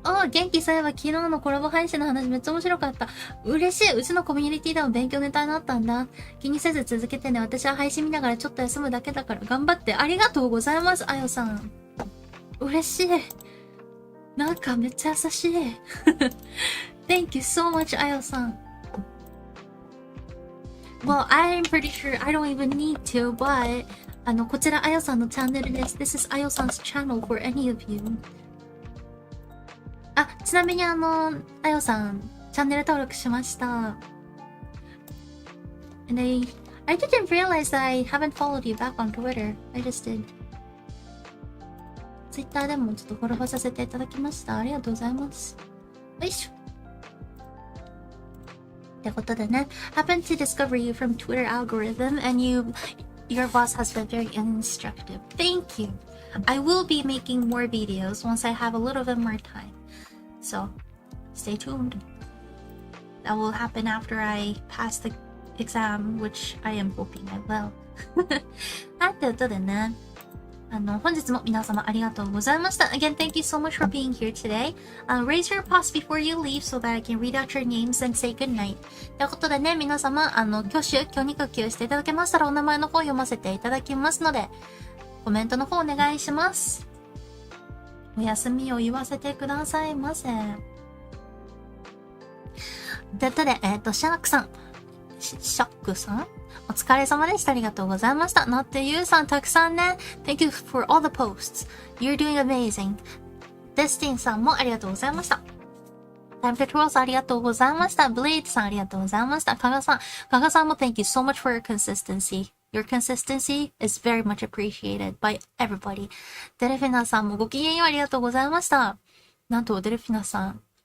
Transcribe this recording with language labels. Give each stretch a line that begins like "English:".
Japanese: 元気そういえば昨日のコラボ配信の話めっちゃ面白かった。嬉しい。うちのコミュニティでも勉強ネタになったんだ。気にせず続けてね。私は配信見ながらちょっと休むだけだから頑張って。ありがとうございます、あよさん。嬉しい。なんかめっちゃ優しい。
English: Thank you so much, あよさん。 Well, I'm pretty sure I don't even need to, but
Japanese: こちらあよさんのチャンネルです。
English: This is あよさん's channel for any of you.
Japanese: ちなみにあよさん、チャンネル登録しました。
English: And I didn't realize that I haven't followed you back on Twitter. I just did.
Japanese: Twitter でもちょっとフォローさせていただきました。ありがとうございます。よいしょ。ってことでね、
English: happened to discover you from Twitter algorithm and your boss has been very instructive. Thank you. I will be making more videos once I have a little bit more time. So, stay tuned. That will happen after I pass the exam, which I am hoping I will.
Japanese: はい、ということでね。本日も皆様ありがとうございました。
English: Again, thank you so much for being here today. Raise your paws before you leave so that I can read out your names and say good night.
Japanese: ということでね、皆様、挙手していただけましたらお名前の方読ませていただきますので、コメントの方お願いします。お休みを言わせてくださいませ。ということで、シャークさん。シャックさんお疲れ様でした。ありがとうございました。なってゆうさんたくさんね。
English: Thank you for all the posts. You're doing amazing.
Japanese: デスティンさんもありがとうございました。Time for Twirl さんありがとうございました。ブレイドさんありがとうございました。
English: 加賀さんも Thank you so much for your consistency. Your consistency is very much appreciated by everybody.
Japanese: デルフィナさんもごきげんようありがとうございました。なんとデルフィナさん、